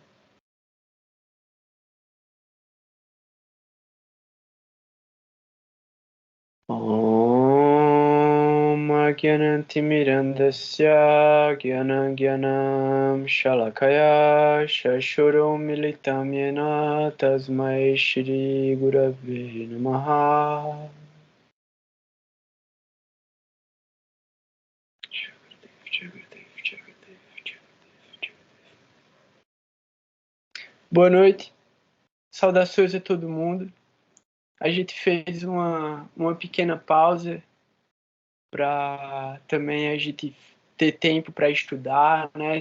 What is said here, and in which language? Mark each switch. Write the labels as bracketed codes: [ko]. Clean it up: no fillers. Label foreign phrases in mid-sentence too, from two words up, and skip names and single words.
[sa] Om Agyanantimirandasya Gyanam Shalakaya Shashurum Militam Yena Tasmai Shri Gurave Namaha. [pt] Boa noite, saudações a todo mundo. A gente fez uma pequena pausa para também a gente ter tempo para estudar, né?